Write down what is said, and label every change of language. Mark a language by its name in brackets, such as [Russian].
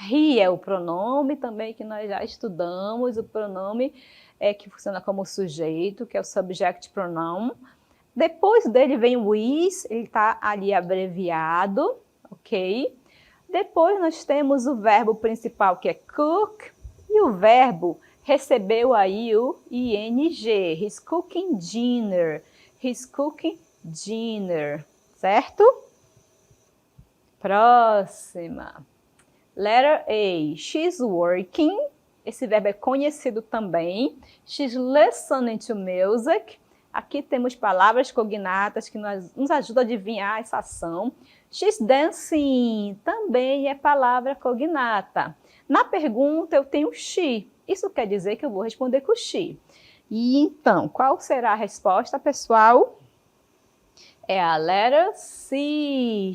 [Portuguese] He é o pronome também que nós já estudamos, o pronome que funciona como sujeito, que é o subject pronoun. Depois dele vem o is, ele está ali abreviado, ok? Depois nós temos o verbo principal, que é cook, e o verbo recebeu aí o ing. [English] He's cooking dinner. He's cooking dinner, certo? [Portuguese] Próxima. [English] Letter A. She's working. [Portuguese] Esse verbo é conhecido também. [English] She's listening to music. [Portuguese] Aqui temos palavras cognatas que nos ajudam a adivinhar essa ação. [English] She's dancing. [Portuguese] Também é palavra cognata. Na pergunta eu tenho she. Isso quer dizer que eu vou responder com she. E então, qual será a resposta, pessoal? É a letra C.